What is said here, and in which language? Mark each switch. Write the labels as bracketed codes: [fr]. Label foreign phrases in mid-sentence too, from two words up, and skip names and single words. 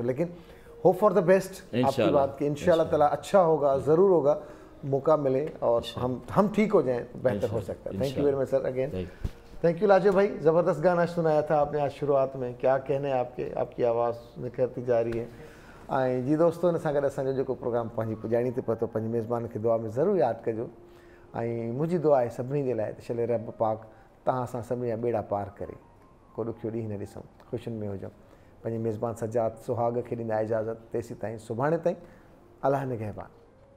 [ur] تو لیکن [en] hope for the best, [ur] آپ کی بات کہ [ar] انشاءاللہ تعالیٰ [ur] اچھا ہوگا, ضرور ہوگا, موقع ملے اور ہم ٹھیک ہو جائیں تو بہتر ہو سکتا ہے. [en] thank you very much sir again. thank you [ur] لاجو بھائی, زبردست گانا سنایا تھا آپ نے آج شروعات میں. کیا کہنے آپ کی آواز نکھرتی جا رہی ہے. [sd] ऐं जी दोस्तों हिन सां गॾु असांजो जेको प्रोग्राम पंहिंजी पुॼाणी ते पहुतो, पंहिंजे मेज़बान खे दुआ में ज़रूरु यादि कजो. ऐं मुंहिंजी दुआ आहे सभिनी जे लाइ त छले रब पाक तव्हां सां सभिनी जा ॿेड़ा पार करे को ॾुखियो ॾींहुं न ॾिसूं, ख़ुशियुनि में हुजूं. पंहिंजे मेज़बान सजाद सुहाग खे ॾींदा इजाज़त. तेसीं ताईं सुभाणे ताईं, अलाह निगहबान.